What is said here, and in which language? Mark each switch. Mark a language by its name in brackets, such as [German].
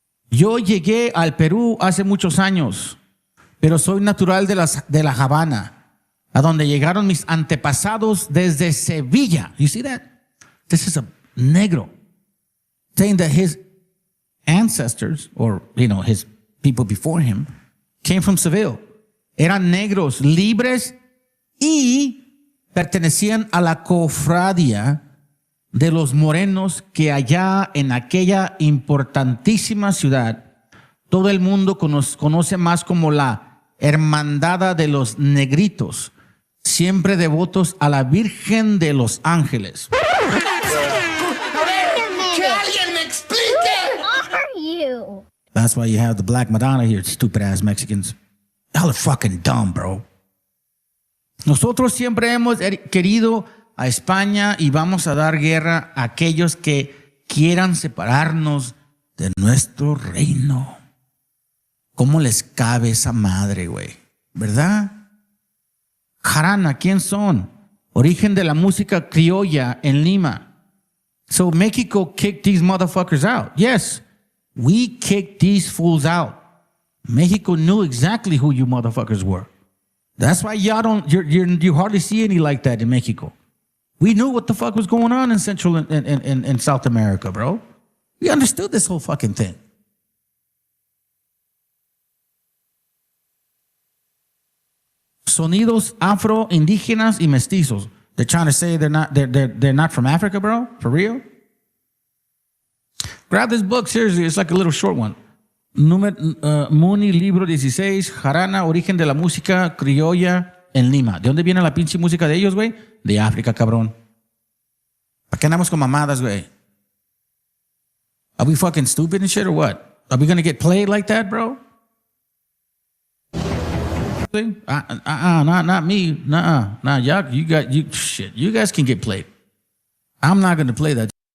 [Spanish] Yo llegué al Perú hace muchos años, pero soy natural de La Habana, a donde llegaron mis antepasados desde Sevilla. [English] You see that? This is a negro saying that his ancestors, or his people before him, came from Seville. [Spanish] Eran negros libres y pertenecían a la cofradía de los morenos que allá en aquella importantísima ciudad todo el mundo conoce más como la hermandad de los negritos, siempre devotos a la Virgen de los Ángeles. [English] That's why you have the Black Madonna here, stupid ass Mexicans. Y'all are fucking dumb, bro. [Spanish] Nosotros siempre hemos querido a España y vamos a dar guerra a aquellos que quieran separarnos de nuestro reino. ¿Cómo les cabe esa madre, güey? ¿Verdad? Jarana, ¿quién son? Origen de la música criolla en Lima. [English] So Mexico kicked these motherfuckers out. Yes. We kicked these fools out. Mexico knew exactly who you motherfuckers were. That's why you hardly see any like that in Mexico. We knew what the fuck was going on in Central and South America, bro. We understood this whole fucking thing. [Spanish] Sonidos afro, indígenas y mestizos. [English] They're trying to say they're not from Africa, bro? For real? Grab this book, seriously. It's like a little short one. [Spanish] Muni, libro 16, Jarana, origen de la música criolla en Lima. ¿De dónde viene la pinche música de ellos, güey? De África, cabrón. ¿Para qué andamos con mamadas, güey? [English] Are we fucking stupid and shit or what? Are we gonna get played like that, bro? Not me. Nah, y'all, shit. You guys can get played. I'm not gonna play that.